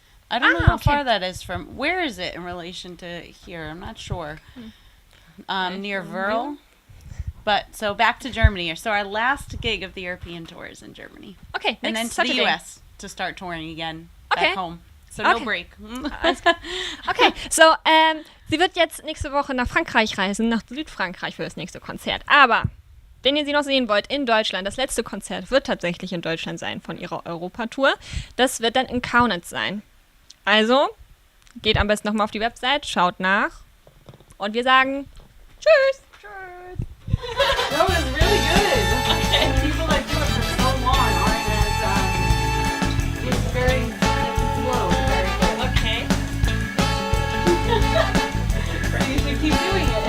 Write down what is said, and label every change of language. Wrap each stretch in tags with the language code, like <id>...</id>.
<en>I don't know how far that is from. Where is it in relation to here? I'm not sure. Near Wörl. But so back to Germany. So our last gig of the European tour is in Germany. Okay, and then next to Saturday. the US to start touring again back home. So no break.</en> <de>Okay, so sie wird jetzt nächste Woche nach Frankreich reisen, nach Südfrankreich für das nächste Konzert. Aber wenn ihr sie noch sehen wollt in Deutschland, das letzte Konzert wird tatsächlich in Deutschland sein von ihrer Europatour. Das wird dann in Kaunitz sein. Also geht am besten nochmal auf die Website, schaut nach und wir sagen Tschüss.</de> <en>That was really good. Okay. People that do it for so long aren't as, it's very slow. Very good. Okay. You should keep doing it.</en>